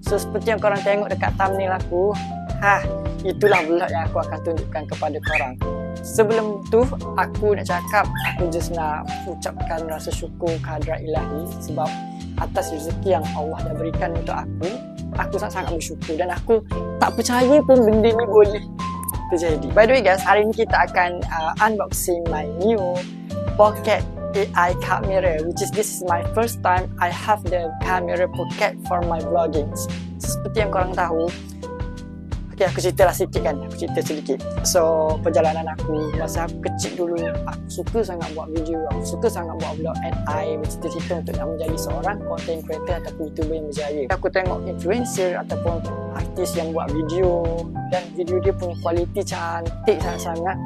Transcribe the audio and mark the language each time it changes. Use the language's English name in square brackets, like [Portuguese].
[Malay] So seperti yang korang tengok dekat thumbnail aku, itulah vlog yang aku akan tunjukkan kepada korang. Sebelum tu, aku nak cakap, aku just nak ucapkan rasa syukur kehadrat ilahi sebab atas rezeki yang Allah dah berikan untuk aku. Aku sangat-sangat bersyukur dan aku tak percaya pun benda ni boleh terjadi. [English] By the way guys, [Malay] hari ni kita akan [English] unboxing my new Pocket AI camera, which is this is my first time I have the camera pocket for my vlogging. [Malay] Seperti yang korang tahu, okay, aku ceritalah sikit kan, aku cerita sedikit. So perjalanan aku masa aku kecil dulu, aku suka sangat buat video, aku suka sangat buat vlog [English] and I [Malay] bercita-cita untuk nak menjadi seorang content creator ataupun YouTuber yang berjaya. Aku tengok influencer ataupun artis yang buat video dan video dia punya kualiti cantik sangat-sangat.